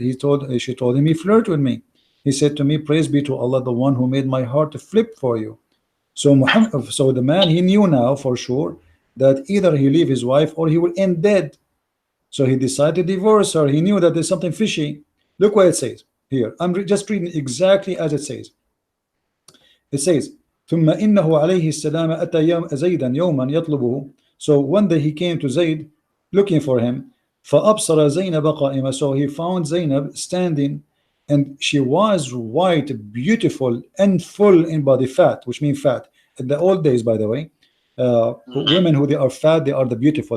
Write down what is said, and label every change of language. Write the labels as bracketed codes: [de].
[en] She told him, he flirted with me. He said to me, praise be to Allah, the one who made my heart to flip for you. So the man, he knew now for sure that either he leave his wife or he will end dead. So he decided to divorce her. He knew that there's something fishy. Look what it says here. I'm just reading exactly as it says. It says, [ar] ثم إنه عليه السلام أتى زيدا يوما يطلبه. [en] So one day he came to Zayd looking for him. [ar] فأبصر زينب قائمة. [en] So he found Zainab standing, and she was white, beautiful, and full in body, fat, which means fat. In the old days, by the way, women who they are fat, they are the beautiful.